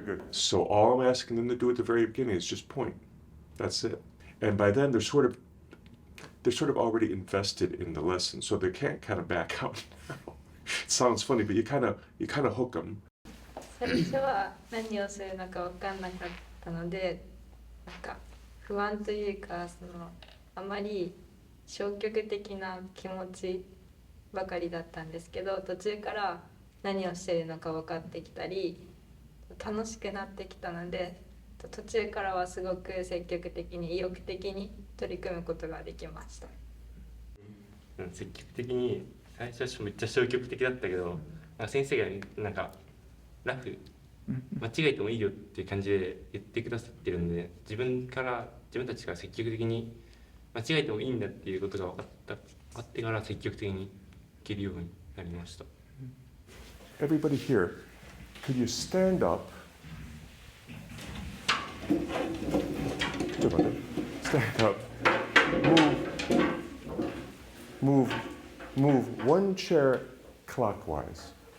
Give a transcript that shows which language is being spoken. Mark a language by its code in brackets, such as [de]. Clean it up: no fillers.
[en] So all I'm asking them to do at the very beginning is just point. That's it. And by then they're sort of already invested in the lesson, so they can't kind of back out. It sounds funny, but you kind of hook them. [ja] 最初は何をするのか分かんなかったので、不安というか、あまり消極的な気持ちばかりだったんですけど、途中から何をしているのか分かってきたり、楽しくなってきたので、途中からはすごく積極的に意欲的に取り組むことができました。積極的に、最初はめっちゃ消極的だったけど、先生がラフ間違えてもいいよっていう感じで言ってくださってるんで、自分たちが積極的に間違えてもいいんだっていうことが分かってから積極的にいけるようになりました。 [en] Everybody here, could you stand up? [ja] ちょっと待って。 [en] Stand up. Move one one chair clockwise.